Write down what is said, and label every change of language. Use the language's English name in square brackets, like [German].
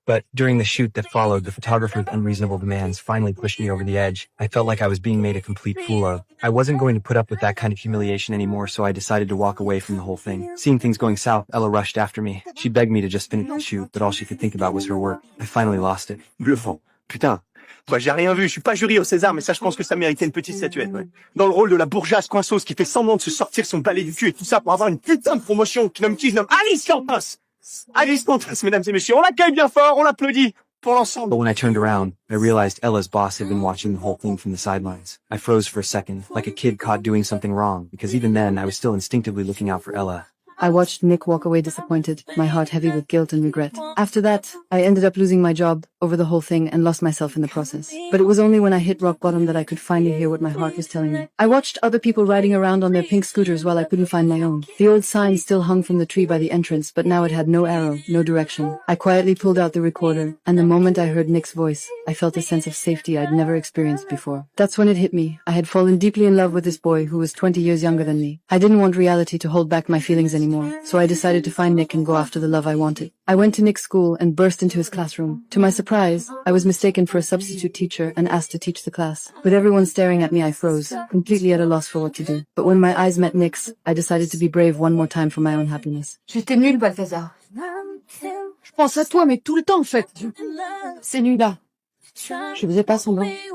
[English] But during the shoot that followed, the photographer's unreasonable demands finally pushed me over the edge. I felt like I was being made a complete fool of. I wasn't going to put up with that kind of humiliation anymore, so I decided to walk away from the whole thing. Seeing things going south, Ella rushed after me. She begged me to just finish the shoot, but all she could think about was her work. I finally lost it. [French] Bluffant. Putain. Moi, j'ai rien vu. Je suis pas jury au César, mais ça, je pense que ça méritait une petite statuette, ouais. Dans le rôle de la bourgeoise coinceuse qui fait semblant de se sortir son balai du cul et tout ça pour avoir une putain de promotion qui nomme Alice Campos. Allez, fantasme, mesdames et messieurs. On l'accueille bien fort, on l'applaudit. Pour l'ensemble. [English] But when I turned around, I realized Ella's boss had been watching the whole thing from the sidelines. I froze for a second, like a kid caught doing something wrong, because even then, I was still instinctively looking out for Ella. I watched Nick walk away disappointed, my heart heavy with guilt and regret. After that, I ended up losing my job over the whole thing and lost myself in the process. But it was only when I hit rock bottom that I could finally hear what my heart was telling me. I watched other people riding around on their pink scooters while I couldn't find my own. The old sign still hung from the tree by the entrance, but now it had no arrow, no direction. I quietly pulled out the recorder, and the moment I heard Nick's voice, I felt a sense of safety I'd never experienced before. That's when it hit me. I had fallen deeply in love with this boy who was 20 years younger than me. I didn't want reality to hold back my feelings anymore, so I decided to find Nick and go after the love I wanted. I went to Nick's school and burst into his classroom. To my surprise, I was mistaken for a substitute teacher and asked to teach the class. With everyone staring at me, I froze, completely at a loss for what to do. But when my eyes met Nick's, I decided to be brave one more time for my own happiness. [French] J'étais nulle, Balthazar. Je pense à toi, mais tout le temps, en fait. Ces nuits-là. Je faisais pas semblant.